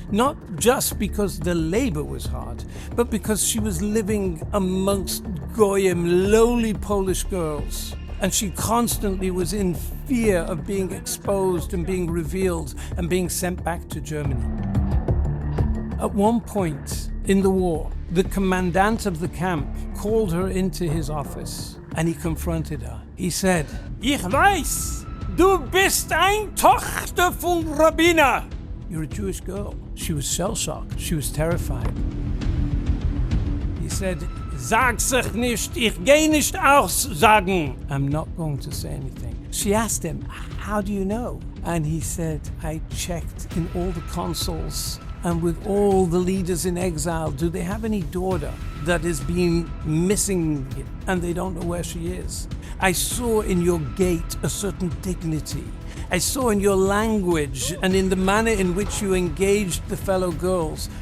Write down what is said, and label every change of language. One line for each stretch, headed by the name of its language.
English: Not just because the labor was hard, but because she was living amongst goyim, lowly Polish girls. And she constantly was in fear of being exposed and being revealed and being sent back to Germany. At one point in the war, the commandant of the camp called her into his office and he confronted her. He said,
German: "Ich weiß, du bist ein Tochter von Rabbiner."
English: You're a Jewish girl. She was shell-shocked. She was terrified. He said,
German: "Sag sich nicht, ich geh nicht aussagen."
English: I'm not going to say anything. She asked him, "How do you know?" And he said, "I checked in all the consuls and with all the leaders in exile. Do they have any daughter that has been missing and they don't know where she is? I saw in your gait a certain dignity. I saw in your language and in the manner in which you engaged the fellow girls.